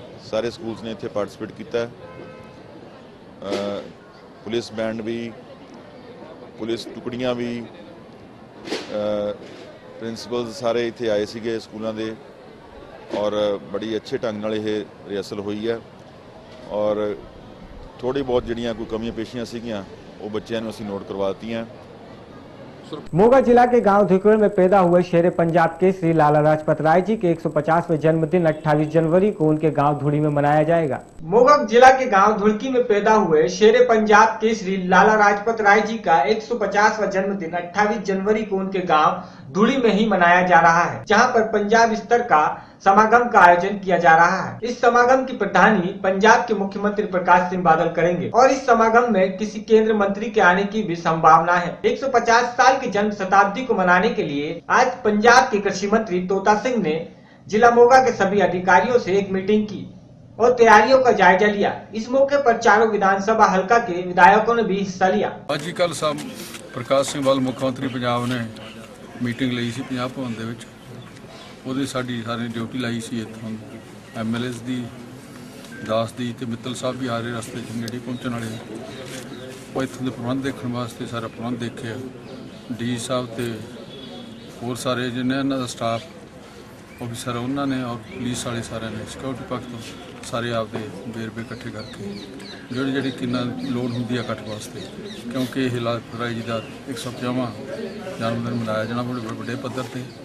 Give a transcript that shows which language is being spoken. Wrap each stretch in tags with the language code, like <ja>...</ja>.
<pa>ਸਾਰੇ ਸਕੂਲਸ ਨੇ ਇੱਥੇ ਪਾਰਟਿਸਿਪੇਟ ਕੀਤਾ ਹੈ। ਪੁਲਿਸ ਬੈਂਡ ਵੀ, ਪੁਲਿਸ ਟੁਕੜੀਆਂ ਵੀ, ਪ੍ਰਿੰਸੀਪਲਸ ਸਾਰੇ ਇੱਥੇ ਆਏ ਸੀਗੇ ਸਕੂਲਾਂ ਦੇ ਔਰ ਬੜੀ ਅੱਛੇ ਢੰਗ ਨਾਲ ਇਹ ਰਿਹਰਸਲ ਹੋਈ है। और थोड़ी बहुत ਜਿਹੜੀਆਂ कोई कमियां पेशियां ਸੀਗੀਆਂ वो बच्चों ਨੂੰ ਅਸੀਂ नोट करवा दी हैं।</pa> <hi>मोगा जिला के गांव धिकड़ में पैदा हुए शेर पंजाब केसरी लाला लाजपत राय जी के 150वें जन्मदिन 28 जनवरी को उनके गांव धुड़ी में मनाया जाएगा। मोगा जिला के गांव धुड़की में पैदा हुए शेर पंजाब केसरी लाला लाजपत राय जी का 150वां जन्मदिन 28 जनवरी को उनके गांव धुड़ी में ही मनाया जा रहा है, जहां पर पंजाब स्तर का समागम का आयोजन किया जा रहा है। इस समागम की प्रधानी पंजाब के मुख्यमंत्री प्रकाश सिंह बादल करेंगे और इस समागम में किसी केंद्र मंत्री के आने की भी संभावना है। 150 साल की जन्म शताब्दी को मनाने के लिए आज पंजाब के कृषि मंत्री तोता सिंह ने जिला मोगा के सभी अधिकारियों से एक मीटिंग की और तैयारियों का जायजा लिया। इस मौके पर चारों विधानसभा हल्का के विधायकों ने भी हिस्सा लिया।</hi> <pa>ਅੱਜ ਕੱਲ ਸਭ ਪ੍ਰਕਾਸ਼ ਸਿੰਘ ਬਾਦਲ ਮੁੱਖ ਮੰਤਰੀ ਪੰਜਾਬ ਨੇ ਮੀਟਿੰਗ ਲਈ ਸੀ ਪੰਜਾਬ ਭਵਨ ਦੇ ਵਿੱਚ। ਉਹਦੇ ਸਾਡੀ ਸਾਰੇ ਡਿਊਟੀ ਲਾਈ ਸੀ ਇੱਥੋਂ MLAs ਦੀ, ਦਾਸ ਦੀ ਤੇ ਮਿੱਤਲ ਸਾਹਿਬ ਵੀ ਆ ਰਹੇ ਰਸਤੇ 'ਚ ਨੇੜੇ ਪਹੁੰਚਣ ਵਾਲੇ। ਉਹ ਇੱਥੋਂ ਦੇ ਪ੍ਰਬੰਧ ਦੇਖਣ ਵਾਸਤੇ ਸਾਰਾ ਪ੍ਰਬੰਧ ਦੇਖਿਆ। ਡੀ ਸਾਹਿਬ ਤੇ ਹੋਰ ਸਾਰੇ ਜਿਹਨੇ ਇਹਨਾਂ ਦਾ ਸਟਾਫ ਆਫਿਸਰ ਉਹਨਾਂ ਨੇ ਔਰ ਪੁਲਿਸ ਵਾਲੇ ਸਾਰਿਆਂ ਨੇ ਸਿਕਿਉਰਿਟੀ ਪੱਖ ਤੋਂ ਸਾਰੇ ਆਪਦੇ ਵੇਰਵੇ ਇਕੱਠੇ ਕਰਕੇ ਜਿਹੜੀ ਕਿੰਨਾ ਲੋੜ ਹੁੰਦੀ ਆ ਇਕੱਠ ਵਾਸਤੇ, ਕਿਉਂਕਿ ਇਹ ਲਾਜਪਤ ਰਾਏ ਜੀ ਦਾ 150ਵਾਂ ਜਨਮਦਿਨ ਮਨਾਇਆ ਜਾਣਾ ਬੜੇ ਵੱਡੇ ਪੱਧਰ ਤੇ।</pa>